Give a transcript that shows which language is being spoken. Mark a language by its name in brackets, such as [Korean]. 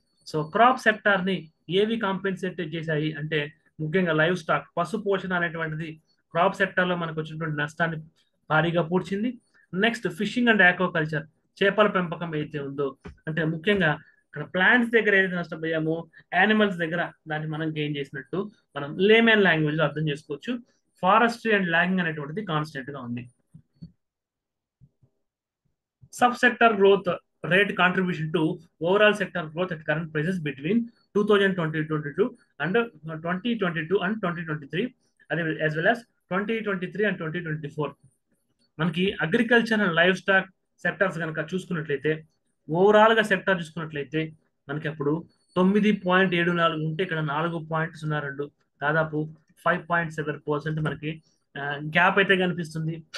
[Telugu] So crop sector ని ఏవి compensate చేశాయి అంటే ముఖ్యంగా లైవ్ స్టాక్ పశు పోషణ అనేటువంటిది క్రాప్ సెక్టర్ లో మనకు వచ్చినటువంటి నష్టాన్ని భారీగా పూడ్చింది. నెక్స్ట్ ఫిషింగ్ అండ్ ఆక్వాకల్చర్ చేపల పెంపకం అయితే ఉందో అంటే ముఖ్యంగా ఇక్కడ ప్లాంట్స్ దగ్గర ఏదైతే నష్టపోయామో యానిమల్స్ దగ్గర దాన్ని మనం గెయిన్ చేసినట్టు మనం లేమెన్ లాంగ్వేజ్ లో అర్థం చేసుకోవచ్చు. ఫారెస్ట్రీ అండ్ లాగింగ్ అనేటువంటిది కాన్స్టెంట్ గా ఉంది. [English] Sub sector growth rate contribution to overall sector growth at current prices between 2022 and 2022 and 2023 as well as 2023 and 2024. [Telugu] మనకి agriculture and live stock sectors కనుక చూసుకున్నట్లయితే ఓవరాల్ గా సెక్టర్ చూసుకున్నట్లయితే మనకి అప్పుడు 9.74 ఉంటే ఇక్కడ 4.02 దాదాపు 5.7% మనకి గ్యాప్ అయితే కనిపిస్తుంది.